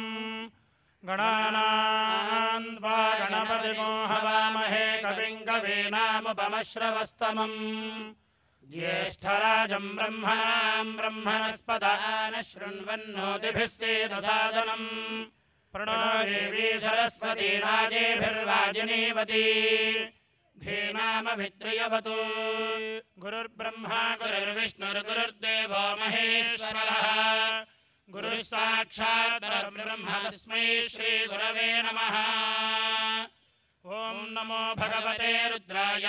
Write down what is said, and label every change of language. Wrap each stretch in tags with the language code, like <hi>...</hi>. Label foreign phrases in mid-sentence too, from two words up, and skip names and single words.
<sa>గణానాం త్వా గణపతిం హవామహే కవిం కవీనాముపమశ్రవస్తమం జ్యేష్ఠరాజం బ్రహ్మణాం బ్రహ్మణస్పదాన శృణ్వన్నోతిభిः సేదసాదనం ప్రణో దేవీ సరస్వతీ రాజేభిర్వాజినీవతి धीनामभिद्रियवतु. गुरुर्ब्रह्मा गुरुर्विष्णुर्गुरुर्देवो महेश्वरः. गुरुः साक्षात् परब्रह्म तस्मै श्रीगुरवे नमः. ॐ नमो भगवते रुद्राय.</sa>